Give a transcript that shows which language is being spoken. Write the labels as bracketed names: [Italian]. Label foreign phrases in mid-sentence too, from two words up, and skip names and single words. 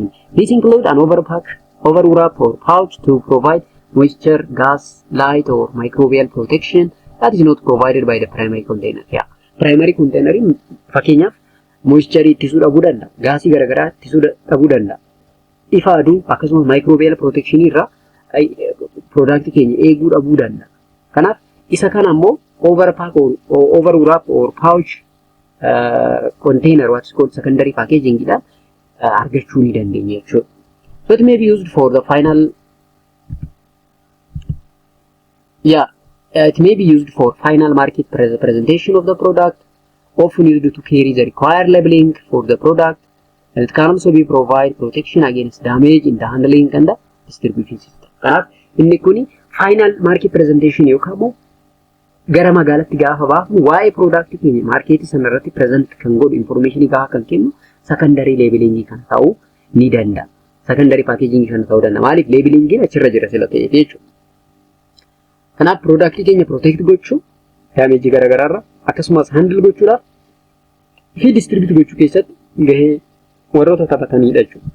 [English] This include an overpack, overwrap or pouch to provide moisture, gas, light or microbial protection that is not provided by the primary container. [Oromo] Yeah. Primary container fakkeenyaaf moisture ittisuu dhabuu danda'a. Gaasii garaagaraa ittisuu dhabuu danda'a. Ifa aduu akkasumas [English] microbial protection [Oromo] irraa product keenya eeguu dhabuu danda'a. Kanaaf isa kana immoo [English] overpack or overwrap or pouch container what is called secondary packaging [Oromo] dhaan argachuu ni dandeenya jechuudha. [English] So it may be used for the final it may be used for final market presentation of the product, often used to carry the required labeling for the product, and it can also be provide protection against damage in the handling and the distribution system. [Oromo] Kanaaf inni kuni [English] final market presentation [Oromo] yookaan gara magaalaatti gaafa baafnu waa'ee product keenya markeetii sana irratti present kan godhu information gaafa kan kennu [English] secondary labeling [Oromo] kan ta'uu ni danda'a. [English] Secondary packaging [Oromo] kan ta'uu danda'a. Maaliif labeling achirra jira sila ta'e jechuudha. Kanaaf product keenya protect gochuu damage garagaraarra akkasumas handle gochuudhaaf fi distribute gochuu keessatti gahee warroota taphatanidha jechuudha.